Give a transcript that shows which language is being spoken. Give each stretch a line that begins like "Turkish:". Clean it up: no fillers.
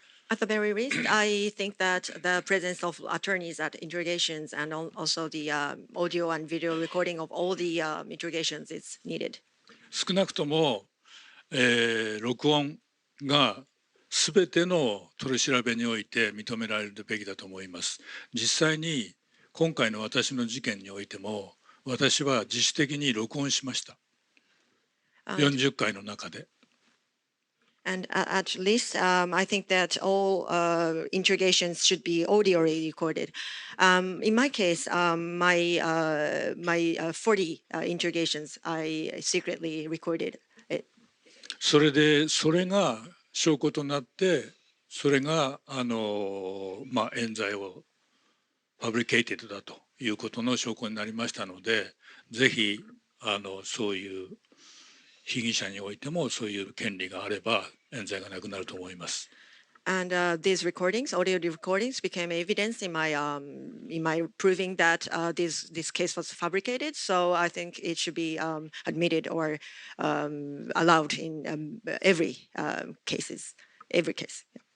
English: At the very least, I think that the presence of attorneys at interrogations and also the audio and video recording of all the interrogations is needed.
Japanese: 少なくとも、録音がすべての取り調べにおいて認められるべきだと思います。実際に今回の私の事件においても私は自主的に録音しました。 40回の中で。
English: And at least I think that all interrogations should be audio recorded. In my case, my 40 interrogations, I secretly recorded it.
Japanese: それが証拠となってそれが冤罪をファブリケイテッドだということの証拠になりましたので、ぜひそういう被疑者においてもそういう権利があれば冤罪がなくなると思います。
English: And these recordings, audio recordings, became evidence in my proving that this case was fabricated. So I think it should be admitted or allowed in every cases, every case.